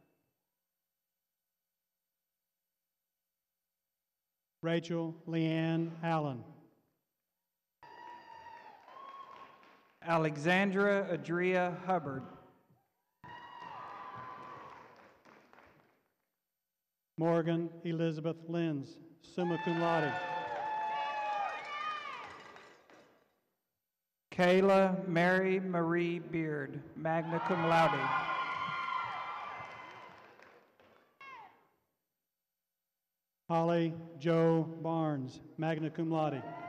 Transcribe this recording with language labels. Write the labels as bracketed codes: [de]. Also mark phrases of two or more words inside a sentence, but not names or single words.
[en] Rachel Leanne Allen. Alexandra Adria Hubbard. Morgan Elizabeth Lenz, [la] summa cum laude. [en] Kayla Mary Marie Beard, [la] magna cum laude. [en] Holly Joe Barnes, [la] magna cum laude.